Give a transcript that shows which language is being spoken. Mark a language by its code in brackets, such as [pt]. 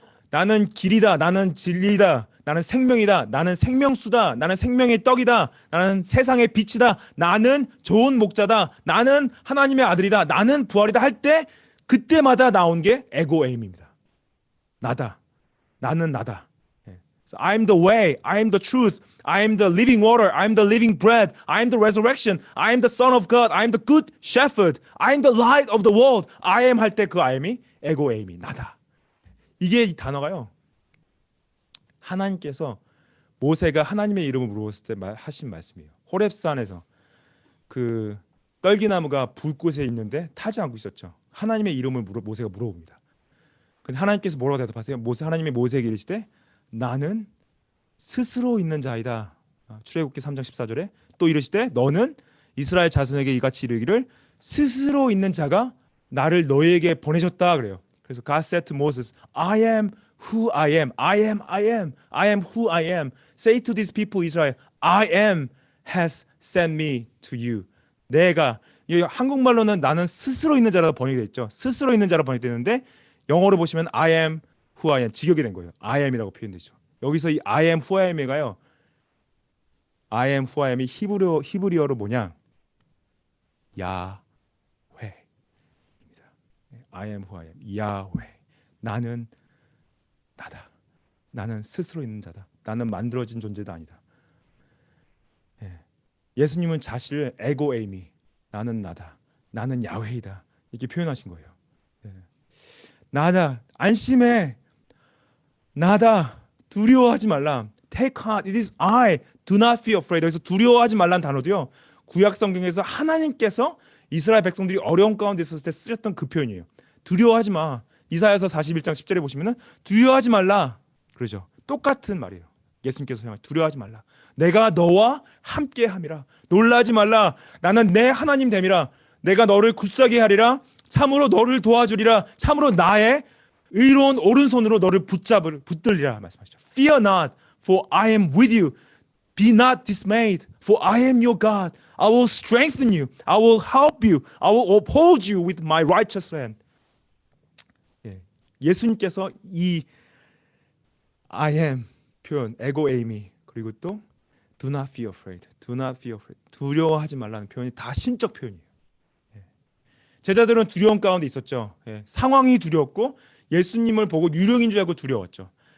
[ko] 나는 길이다, 나는 진리다, 나는 생명이다, 나는 생명수다, 나는 생명의 떡이다, 나는 세상의 빛이다, 나는 좋은 목자다, 나는 하나님의 아들이다, 나는 부활이다 할 때 그때마다 나온 게 에고에임입니다. 나다, 나는 나다. [en] So I'm the way, I'm the truth, I'm the living water, I'm the living bread, I'm the resurrection, I'm the son of God, I'm the good shepherd, I'm the light of the world. [ko] I am 할 때 그 I am이 에고에임이 나다. 이게 이 단어가요. 하나님께서 모세가 하나님의 이름을 물어봤을 때 하신 말씀이에요. 호렙산에서 그 떨기나무가 불꽃에 있는데 타지 않고 있었죠. 하나님의 이름을 모세가 물어봅니다. 근데 하나님께서 뭐라고 대답하세요? 하나님이 모세에게 이르시되 나는 스스로 있는 자이다. 출애굽기 3장 14절에 또 이르시되 너는 이스라엘 자손에게 이같이 이르기를 스스로 있는 자가 나를 너희에게 보내셨다 그래요. 그래서 [en] God said to Moses, I am who I am. I am, I am. I am who I am. Say to these people Israel, I am has sent me to you. [ko] 내가, 한국말로는 나는 스스로 있는 자라고 번역되어 있죠. 스스로 있는 자라고 번역되는데 영어로 보시면 [en] I am who I am, [ko] 직역이 된 거예요. I am이라고 표현되죠. 여기서 이 [en] I am who I am [ko] 이가요. I am who I am이 히브리어로 뭐냐? 야훼입니다. [en] I am who I am. [ko] 야훼. 나는 나다. 나는 스스로 있는 자다. 나는 만들어진 존재도 아니다. 예수님은 자신을 에고에이미, 나는 나다. 나는 야훼이다. 이렇게 표현하신 거예요. 나다. 안심해. 나다. 두려워하지 말라. [en] Take heart. It is I. Do not feel afraid. [ko] 여기서 두려워하지 말라는 단어도요. 구약 성경에서 하나님께서 이스라엘 백성들이 어려운 가운데 있었을 때 쓰셨던 그 표현이에요. 두려워하지 마. 이사야서 41장 10절에 보시면은 두려워하지 말라. 그러죠. 똑같은 말이에요. 예수님께서 향해 두려워하지 말라. 내가 너와 함께 함이라. 놀라지 말라. 나는 내 하나님 됨이라. 내가 너를 굳세게 하리라. 참으로 너를 도와주리라. 참으로 나의 의로운 오른손으로 너를 붙들리라 말씀하시죠. [en] Fear not, for I am with you. Be not dismayed, for I am your God. I will strengthen you. I will help you. I will uphold you with my righteous hand. [ko] 예수님께서 이 I am 표현, 에고에이미, 그리고 또 [en] do not feel afraid, do not feel afraid, [ko] 두려워하지 말라는 표현이 다 신적 표현이에요. 제자들은 두려움 가운데 있었죠. 상황이 두려웠고 예수님을 보고 유령인 줄 알고 두려웠죠.